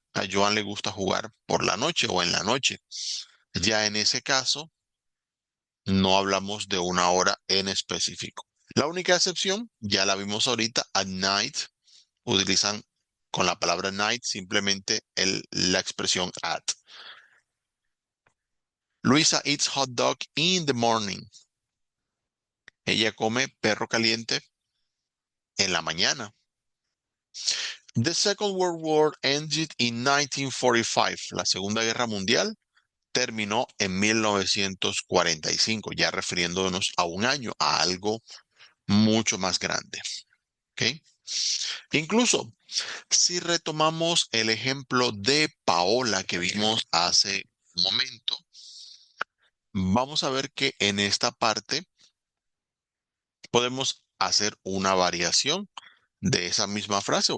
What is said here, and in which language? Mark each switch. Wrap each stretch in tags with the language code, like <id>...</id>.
<es>A Joan le gusta jugar por la noche o en la noche. Ya en ese caso, no hablamos de una hora en específico. La única excepción, ya la vimos ahorita,</es> <en>at night,</en> <es>utilizan con la palabra night simplemente la expresión at.</es> <en>Luisa eats hot dog in the morning.</en> <es>Ella come perro caliente en la mañana.</es> <en>The Second World War ended in 1945.</en> <es>La Segunda Guerra Mundial terminó en 1945, ya refiriéndonos a un año, a algo mucho más grande. ¿Ok? Incluso, si retomamos el ejemplo de Paola que vimos hace un momento, vamos a ver que en esta parte podemos hacer una variación de esa misma frase.</es>